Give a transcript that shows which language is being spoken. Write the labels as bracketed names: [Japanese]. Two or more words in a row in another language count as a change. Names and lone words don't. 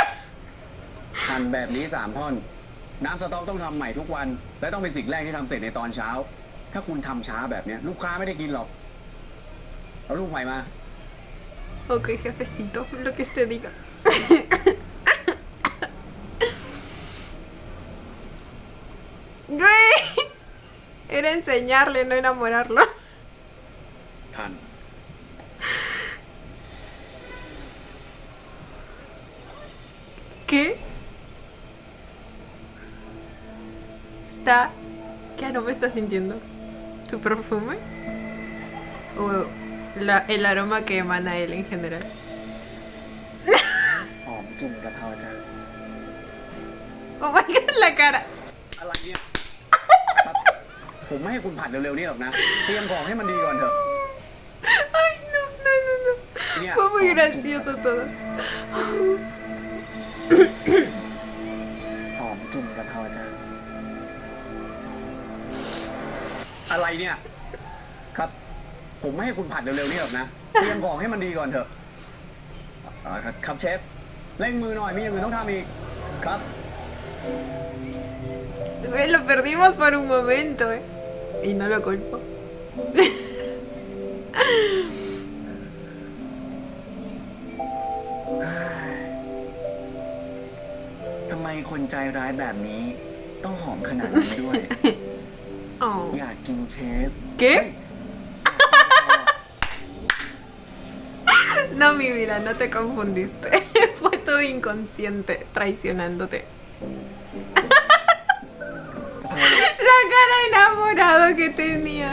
[Thai] หั่นแบบนี้3 ท่อน น้ำสต๊อกต้องทำใหม่ทุกวัน และต้องเป็นสิ่งแรกที่ทำเสร็จในตอนเช้า ถ้าคุณทำช้าแบบเนี้ยลูกค้าไม่ได้กินหรอก เอาลูกใหม่มา [Spanish] Ok, jefecito, lo que usted diga. Güey, era enseñarle, no enamorarlo. [Thai] หั่น [Spanish] ¿Qué? Está... ¿Qué aroma está sintiendo? ¿Su perfume? ¿O el aroma que emana él en general? [Thai] หอมกลิ่นกะเพราจัง [English] Oh my god, [Spanish] la cara. [Thai] อะไรเนี่ย ครับ ผมไม่ให้คุณผัดเร็วๆนี่หรอกนะ เตรียมของให้มันดีก่อนเถอะ [Spanish] Ay, no, no, no, no. Mira. Fue muy gracioso todo. [Thai] หอมกลิ่นกะเพราจัง อะไรเนี่ย ครับ ผมไม่ให้คุณผัดเร็วๆนี่หรอกนะ เตรียมของให้มันดีก่อนเถอะ ครับเชฟ เร่งมือหน่อย มีอย่างอื่นต้องทำอีก ครับ [Spanish] Güey, lo perdimos por un momento, eh. Y no lo culpo. [Thai] ทำไมคนใจร้ายแบบนี้ ต้องหอมขนาดนี้ด้วย Oh. อยากกินเชฟ [Spanish] ¿Qué? No, mi vida, no te confundiste. Fue tu inconsciente traicionándote. La cara enamorado que tenía.